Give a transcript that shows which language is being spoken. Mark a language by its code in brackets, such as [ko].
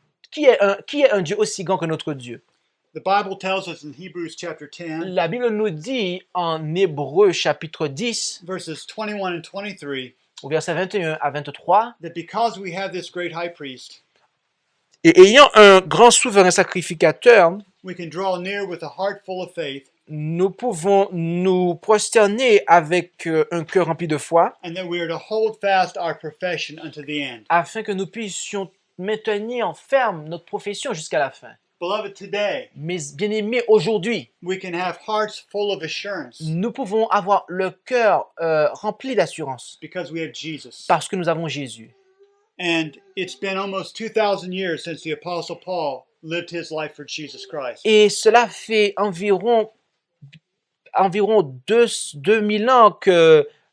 [fr] Qui est un Dieu aussi grand que notre Dieu? [en] The Bible tells us in Hebrews chapter 10, [fr] La Bible nous dit en Hébreux chapitre 10, [en] verses 21 and 23, [fr] au verset 21 à 23, [en] that because we have this great high priest, [fr] et ayant un grand souverain sacrificateur, [en] we can draw near with a heart full of faith, [fr] nous pouvons nous prosterner avec un cœur rempli de foi, [en] and that we are to hold fast our profession unto the end. [fr] afin que nous puissions maintenir ferme notre profession jusqu'à la fin. [en] Beloved, today, [fr] Mais bien aimés, aujourd'hui, [en] we can have hearts full of assurance [fr] nous pouvons avoir le cœur rempli d'assurance [en] because we have Jesus. [fr] parce que nous avons Jésus. [en] And it's been almost 2,000 years since the Apostle Paul lived his life for Jesus Christ. [fr] Et cela fait environ 2000 ans que